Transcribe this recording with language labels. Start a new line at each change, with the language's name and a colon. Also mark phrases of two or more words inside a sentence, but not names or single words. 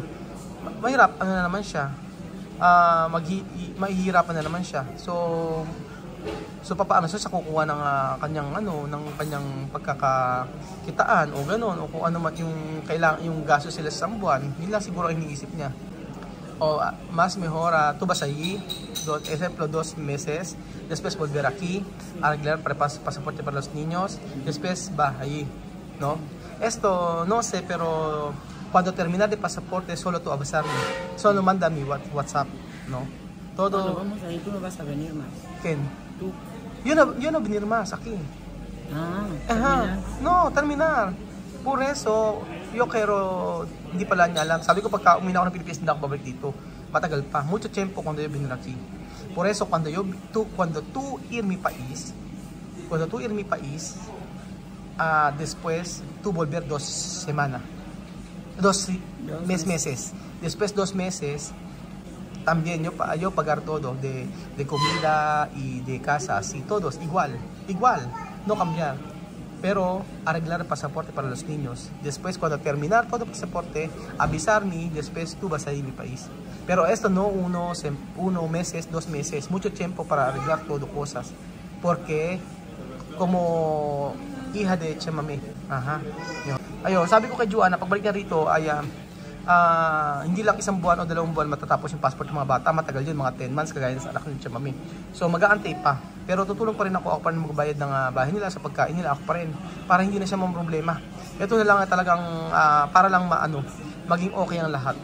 Filipino: Mahirap, na naman siya. Mahihirapan na naman siya. So papaano siya kukuha ng kanyang pagkakakitaan o gano'n o kung ano man yung kailangan yung gasto sila sa buwan, yun lang siguro ang iniisip niya.
Spanish: Más mejor tú vas allí, ejemplo 2 meses, después volver aquí, arreglar pasaporte para los niños, después va allí, ¿no? Esto no sé, pero cuando terminar de pasaporte solo tú avisarme, solo manda mi WhatsApp, ¿no? Todo. Cuando vamos ahí, tú no vas a venir más. ¿Quién? Tú. Yo no venir más aquí. No, terminar. Por eso, yo quiero,
Filipino: hindi pala niya alam. Sabi ko pagka umina ako ng Pilipinas, hindi ako babalik dito. Matagal pa.
Spanish: Mucho tiempo cuando yo venir aquí. Por eso, cuando tú ir mi país, después tú volver 2 semanas. 2 meses. Después 2 meses, también yo pagar todo de comida y de casa, así, todos, igual, no cambiar. Pero arreglar el pasaporte para los niños. Después, cuando terminar todo el pasaporte, avisarme, después tú vas a ir a mi país. Pero esto no 1 meses, 2 meses, mucho tiempo para arreglar todo cosas.
Filipino: Porque, como hija de Chamame, ayun, sabi ko kay Joanna, pagbalik niya rito, hindi lang 1 buwan o 2 buwan matatapos yung passport ng mga bata. Matagal yun, mga 10 months, kagaya sa anak ni Chamame. So, mag-aantay pa. Pero tutulong pa rin ako pa rin magbayad ng bahay nila, sa pagkain nila, ako pa rin. Para hindi na siya problema. Ito na lang talagang, para lang maging okay ang lahat.